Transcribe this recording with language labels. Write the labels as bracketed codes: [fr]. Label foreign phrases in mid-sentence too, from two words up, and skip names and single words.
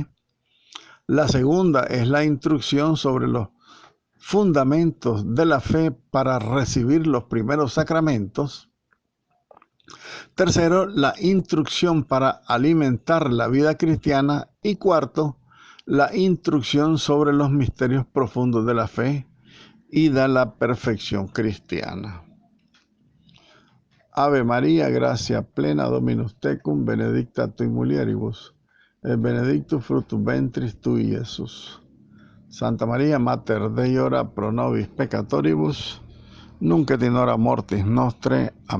[es] La segunda es la instrucción sobre los fundamentos de la fe para recibir los primeros sacramentos. Tercero, la instrucción para alimentar la vida cristiana. Y cuarto, la instrucción sobre los misterios profundos de la fe y de la perfección cristiana. [la] Ave María, gracia plena, Dominus tecum, benedicta tui mulieribus, et benedictus fructus ventris tui, Iesus. Santa María, Mater Dei, ora pro nobis peccatoribus, nunc et in hora mortis nostre.